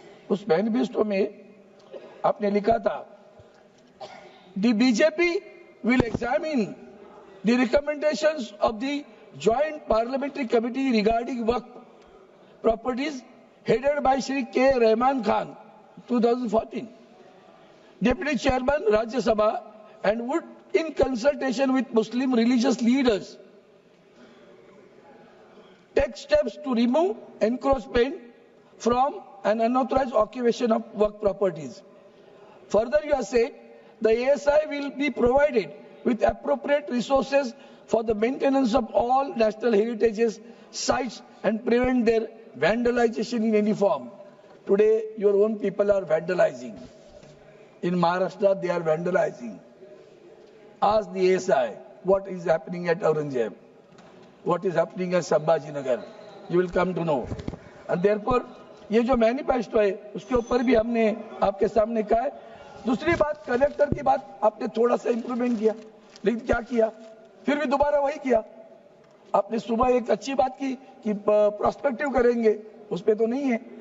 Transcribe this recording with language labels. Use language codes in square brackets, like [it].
[en] उस मैनिफेस्टो में आपने लिखा था, the BJP will examine the recommendations of the joint parliamentary committee regarding waqf properties headed by Shri K. Rahman Khan, 2014, Deputy Chairman Rajya Sabha, and would, in consultation with Muslim religious leaders, take steps to remove encroachment from an unauthorized occupation of work properties. Further, you have said the ASI will be provided with appropriate resources for the maintenance of all national heritages sites and prevent their vandalization in any form. Today, your own people are vandalizing. In Maharashtra, they are vandalizing. Ask the ASI what is happening at Aurangzeb, what is happening at Sambhajinagar. You will come to know. And therefore, [hi] ये जो manifesto है उसके ऊपर भी हमने आपके सामने कहा है। दूसरी बात, कलेक्टर की बात आपने थोड़ा सा इंप्रूवमेंट किया, लेकिन क्या किया? फिर भी दोबारा वही किया। आपने सुबह एक अच्छी बात की कि प्रोस्पेक्टिव करेंगे, उस पे तो नहीं है।